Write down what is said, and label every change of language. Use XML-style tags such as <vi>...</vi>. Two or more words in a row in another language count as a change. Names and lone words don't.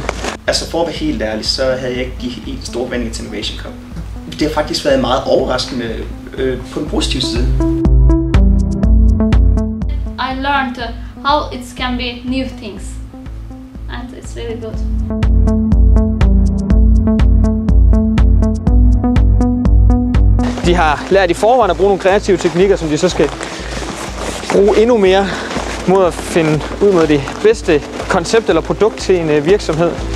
<da>Altså for at være helt ærlig, så havde jeg ikke givet en stor vending til Innovation Cup. Det har faktisk været meget overraskende på den positive side.</da> <en>I learned how it can be new things, and it's really good.</en> <da>De har lært i forvejen at bruge nogle kreative teknikker, som de så skal bruge endnu mere mod at finde ud mod det bedste koncept eller produkt til en virksomhed.</da>